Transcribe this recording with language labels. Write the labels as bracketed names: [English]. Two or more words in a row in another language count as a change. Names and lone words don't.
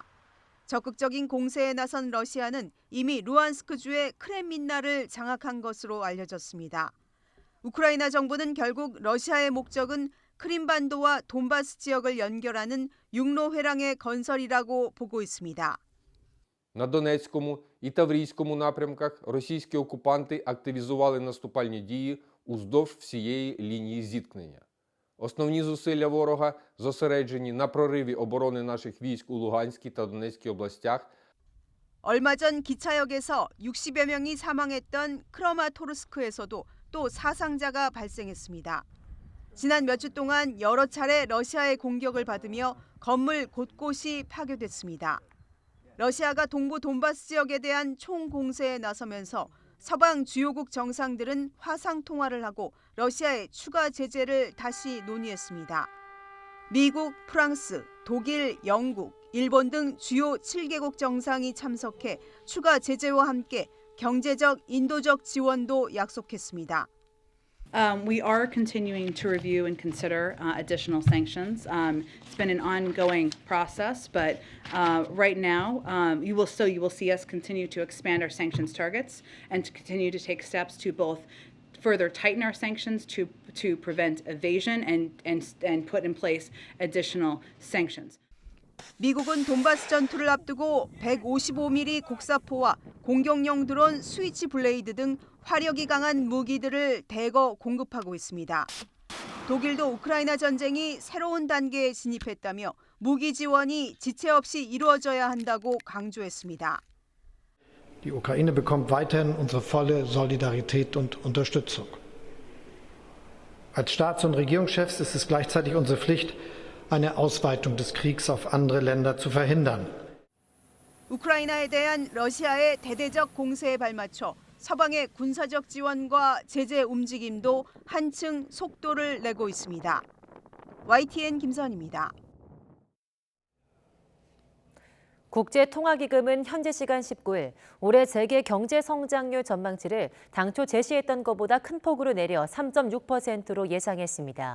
[Korean] 적극적인 공세에 나선 러시아는 이미 루안스크주의 크렘민나를 장악한 것으로 알려졌습니다. 우크라이나 정부는 결국 러시아의 목적은 크림반도와 돈바스 지역을 연결하는 육로 회랑의 건설이라고 보고 있습니다. [Ukrainian] На Донецькому і Таврійському напрямках російські окупанти активізували наступальні дії уздовж всієї лінії зіткнення. Основні зусилля ворога зосереджені на прориві оборони наших військ у Луганській та Донецькій областях. [Korean] 얼마 전 기차역에서 60여 명이 사망했던 크라마토르스크에서도 또 사상자가 발생했습니다. 지난 몇 주 동안 여러 차례 러시아의 공격을 받으며 건물 곳곳이 파괴됐습니다. 러시아가 동부 돈바스 지역에 대한 총공세에 나서면서 서방 주요국 정상들은 화상 통화를 하고 러시아의 추가 제재를 다시 논의했습니다. 미국, 프랑스, 독일, 영국, 일본 등 주요 7개국 정상이 참석해 추가 제재와 함께 경제적, 인도적 지원도 약속했습니다. [English] We are continuing to review and consider additional sanctions. It's been an ongoing process, but right now you will see us continue to expand our sanctions targets and to continue to take steps to both further tighten our sanctions to prevent evasion and put in place additional sanctions. [Korean] 미국은 돈바스 전투를 앞두고 155mm 곡사포와 공격용 드론 스위치 블레이드 등 화력이 강한 무기들을 대거 공급하고 있습니다. 독일도 우크라이나 전쟁이 새로운 단계에 진입했다며 무기 지원이 지체 없이 이루어져야 한다고 강조했습니다. [German] Die Ukraine bekommt weiterhin unsere volle Solidarität und Unterstützung. Als Staats- und Regierungschefs ist es gleichzeitig unsere Pflicht, eine Ausweitung des Kriegs auf andere Länder zu verhindern. [Korean] 우크라이나에 대한 러시아의 대대적 공세에 발맞춰 서방의 군사적 지원과 제재 움직임도 한층 속도를 내고 있습니다. YTN 김선입니다. 국제통화기금은 현지 시간 19일 올해 세계 경제 성장률 전망치를 당초 제시했던 것보다 큰 폭으로 내려 3.6%로 예상했습니다.